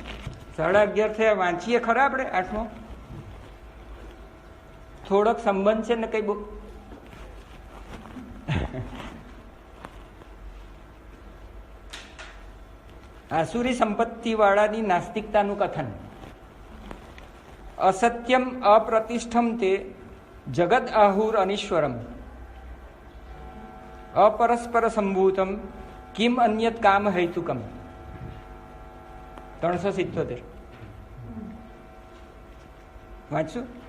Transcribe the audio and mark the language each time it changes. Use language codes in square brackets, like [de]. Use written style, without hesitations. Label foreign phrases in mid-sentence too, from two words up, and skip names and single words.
[gu] 11:30 થયા, વાંચીએ ખરા આપણે 8મો. થોડોક સંબંધ છે ને કઈ બુક. આસુરી સંપત્તિ વાળાની નાસ્તિકતાનું કથન. [sa] असत्यम अप्रतिष्ठम ते जगद आहुर अनीश्वरम अपरस्पर संभूतम किम अन्यत काम हेतुकम. [gu] 377 વાંચશું.